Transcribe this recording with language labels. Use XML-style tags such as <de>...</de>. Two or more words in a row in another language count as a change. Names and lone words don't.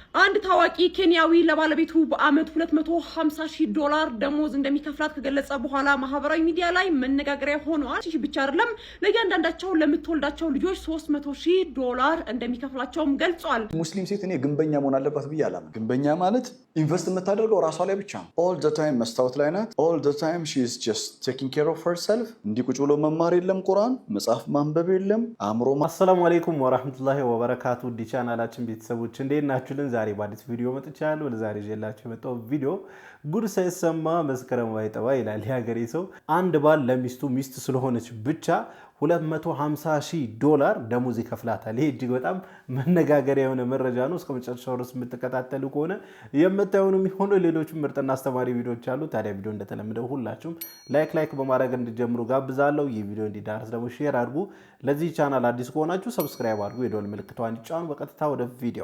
<am>አንድ ታዋቂ ኬንያዊ ለባለቤቱ በአመት $250,000 ደሞዝ እንደሚከፍላት ከገለጸ በኋላ ማህበራዊ ሚዲያ ላይ መነጋገሪያ ሆኗል። እሺ ብቻ አይደለም ለእያንዳንዳቸው ለምትወልዳቸው ልጆች $300,000 እንደሚከፍላቸውም ገልጿል። ሙስሊም ሴት እኔ ግንበኛ መሆን አለባት ብዬ አላምንም። ግንበኛ ማለት ኢንቨስት የምታደርገው ራሷ ላይ ብቻ ነው።</am> <en>all the time</en> <am>መስታወት ላይ ናት።</am> <en>all the time she is just taking care of herself።</en> <am>እንዲህ ቁጭ ብሎ መማር የለም፣ ቁርአን መጽሐፍ ማንበብ የለም፣ አእምሮ</am> <ar>السلام عليكم ورحمة الله وبركاته።</ar> <am>ዲቻናላችን ቤተሰቦች እንዴት ናችሁልን? ዛሬ በአዲስ ቪዲዮ መጥቻለሁ። ለዛሬ ይዤላችሁ የመጣው ቪዲዮ ጉድ ሳይሰማ መስከረም አይጠባ ይላል የሀገሬ ሰው። አንድ ባል ለሚስቱ ሚስት ስለሆነች ብቻ $250,000 ደሞዝ ይከፍላታል። ይሄ እጅግ በጣም መነጋገሪያ የሆነ መረጃ ነው። እስከ መጨረሻው ድረስ የምትከታተሉ ከሆነ የምታዩኑ የሚሆነው ሌሎችም ምርጥና አስተማሪ ቪዲዮዎች አሉ። ታዲያ ቪዲዮ እንደተለመደው ሁላችሁም ላይክ በማድረግ እንድጀምሩ ጋብዛለሁ። ይህ ቪዲዮ እንዲዳርስ ደግሞ ሼር አድርጉ። ለዚህ ቻናል አዲስ ከሆናችሁ ሰብስክራይብ አድርጉ፣ የደወል ምልክቷን ጫኑ። በቀጥታ ወደ ቪዲዮ።</am>